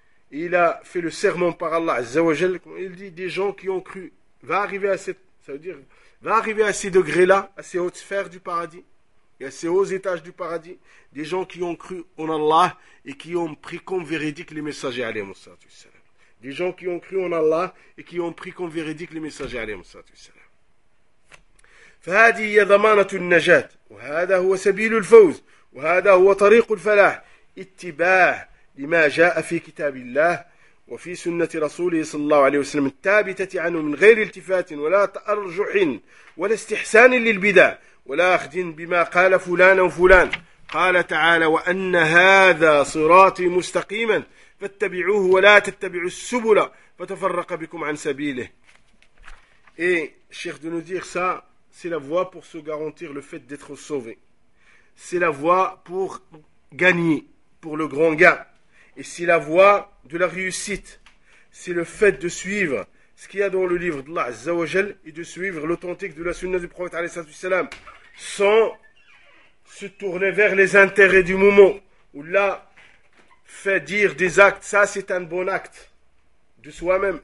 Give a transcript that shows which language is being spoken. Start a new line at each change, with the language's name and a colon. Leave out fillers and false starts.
French: Il a fait le serment par Allah Azza wa Jal. Il dit des gens qui ont cru va arriver à ces degrés-là, à ces hautes sphères du paradis et à ces hauts étages du paradis, des gens qui ont cru en Allah et qui ont pris comme véridique les messagers alayhi salatu wasalam. Des gens qui ont cru en Allah et qui ont pris comme véridique les messagers alayhi salatu wasalam.
Arabic: فهذه هي ضمانة النجاة وهذا هو سبيل الفوز وهذا هو طريق الفلاح اتباع لما جاء في كتاب الله وفي سنة رسوله صلى الله عليه وسلم الثابتة عنه من غير التفات ولا تأرجح ولا استحسان للبدع ولا أخذ بما قال فلان أو فلان. قال تعالى وأن هذا صراطي مستقيما فاتبعوه ولا تتبعوا السبل فتفرق بكم عن سبيله. الشيخ دونوزير
French: ça c'est la voie pour se garantir le fait d'être sauvé, c'est la voie pour gagner, pour le grand gain. Et si la voie de la réussite, c'est le fait de suivre ce qu'il y a dans le livre d'Allah Azza wa Jal et de suivre l'authentique de la sunna du prophète alayhi salatu wasalam, sans se tourner vers les intérêts du moment, où là, fait dire des actes, ça c'est un bon acte de soi-même.